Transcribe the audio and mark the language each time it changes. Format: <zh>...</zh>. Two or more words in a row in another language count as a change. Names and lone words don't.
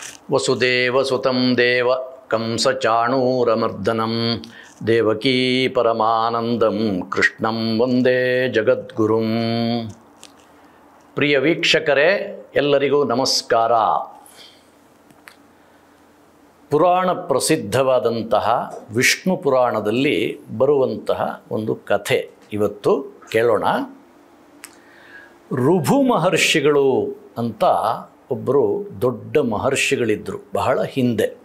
<sa>ವಸುದೇವಸುತಂ ದೇವ ಕಂಸಚಾಣೂರಮರ್ದನಂ ದೇವಕೀ ಪರಮಾನಂದಂ ಕೃಷ್ಣಂ ವಂದೇ ಜಗದ್ಗುರುಂ.</sa> <kn>ಪ್ರಿಯ ವೀಕ್ಷಕರೇ, ಎಲ್ಲರಿಗೂ ನಮಸ್ಕಾರ. ಪುರಾಣ ಪ್ರಸಿದ್ಧವಾದಂತಹ ವಿಷ್ಣು ಪುರಾಣದಲ್ಲಿ ಬರುವಂತಹ ಒಂದು ಕಥೆ ಇವತ್ತು ಕೇಳೋಣ. ಋಭು ಮಹರ್ಷಿಗಳು ಅಂತ ಒಬ್ಬರು ದೊಡ್ಡ ಮಹರ್ಷಿಗಳಿದ್ದರು ಬಹಳ ಹಿಂದೆ.</kn>